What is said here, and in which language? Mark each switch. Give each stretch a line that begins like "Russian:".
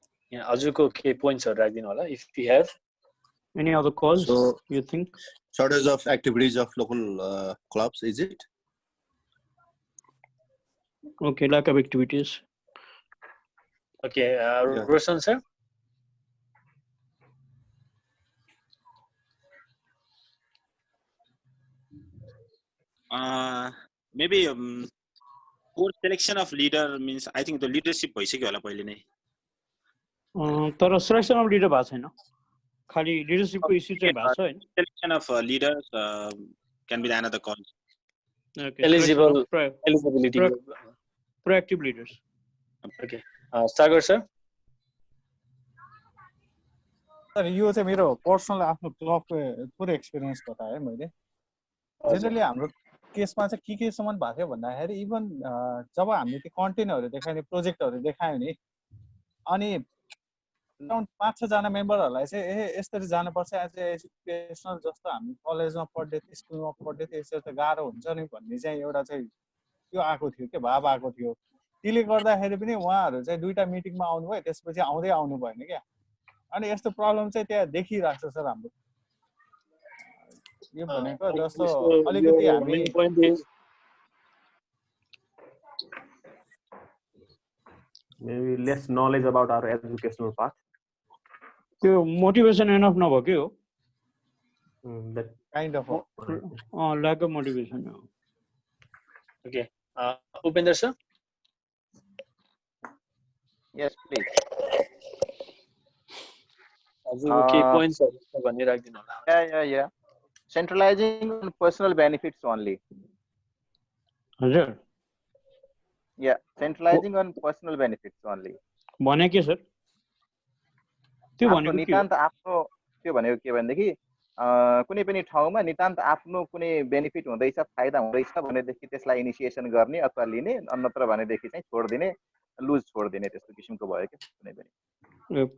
Nepali: Yeah, हजुरको के पोइन्ट्सहरु राख्दिनु होला
English: if we have any other cause you think? Shortage of activities of local clubs, is it? Okay, lack of activities. Okay, Roshan sir? Maybe poor selection of leader means I think the leadership
Nepali: भइसक्यो होला पहिले नै तर
English: selection of leader
Nepali: भएको छैन खाली leadership को issue चाहिँ भएको छ हैन
English: selection of leaders can be another cause. Okay, eligibility proactive leaders. Okay, Sagar sir?
Nepali: Sir यो चाहिँ मेरो पर्सनल आफ्नो क्लबको पुरै एक्सपिरियन्स बताए मैले जेनरली हाम्रो केसमा चाहिँ के सम्म भएको थियो भन्दाखेरि इभन जब हामीले त्यो कन्टेन्टहरु देखाउने प्रोजेक्टहरु देखायो नि अनि अराउन्ड 5-6 जना मेम्बरहरुलाई चाहिँ यसरी जानुपर्छ एज एजुकेशनल जस्तो हामी कलेजमा पढ्दै थियौ स्कुलमा पढ्दै थियौ यसरी त गाह्रो हुन्छ नि भन्ने चाहिँ एउटा चाहिँ त्यो आएको थियो के भाव आएको थियो त्यसले गर्दाखेरि पनि उहाँहरु चाहिँ दुईटा मिटिङमा आउनु भयो त्यसपछि आउँदै आउनु भएन के अनि यस्तो प्रब्लम चाहिँ त्यहाँ देखिराख्छ सर हाम्रो यो भनेको जस्तो अलिकति हामी
English: maybe less knowledge about our educational path.
Nepali: त्यो मोटिभेसन एनफ नभकै हो
English: that kind of lack of motivation. Okay, Upender sir? Yes, please.
Nepali: Okay, points भन्ने राख्दिनु होला.
English: Yeah. Centralizing on personal benefits only.
Nepali: हजुर.
English: Yeah, centralizing on personal benefits only.
Nepali: भने के sir? त्यो भनेको नितान्त आफ्नो त्यो भनेको के भन्देखि कुनै पनि ठाउँमा नितान्त आफ्नो कुनै बेनिफिट हुँदैछ फाइदा हुँदैछ भनेदेखि त्यसलाई इनिसिएसन गर्ने अथवा लिने अन्यत्र भनेदेखि चाहिँ छोड्दिने लुज छोड्दिने त्यस्तो किसिमको भयो के कुनै पनि